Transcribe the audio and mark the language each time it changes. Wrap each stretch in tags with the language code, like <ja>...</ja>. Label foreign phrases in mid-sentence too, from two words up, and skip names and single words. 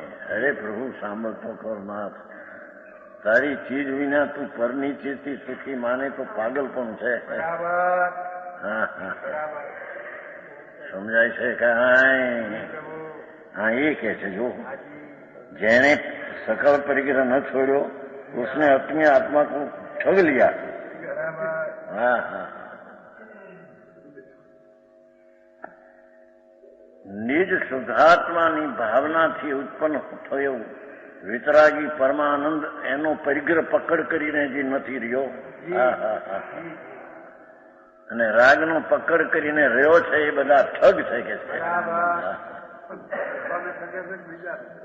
<gu>અરે પ્રભુ સાંભળતો કર નાથ, તારી ચીજ વિના તું પરની ચીજથી સુખી માને તો પાગલ પણ છે. હા હા સમજાય છે કાંઈ? હા એ કે છે જો જેને</gu> <hi>सकल परिग्रह न छोड़ो उसने अपनी आत्मा को ठग लिया. हाँ हाँ</hi> <gu>નિજ શુદ્ધાત્માની ભાવનાથી ઉત્પન્ન થયો વિતરાગી પરમાનંદ એનો પરિગ્રહ પકડ કરીને જે નથી રહ્યો. અને રાગનો પકડ કરીને રહ્યો છે એ બધા ઠગ છે કે છે.</gu>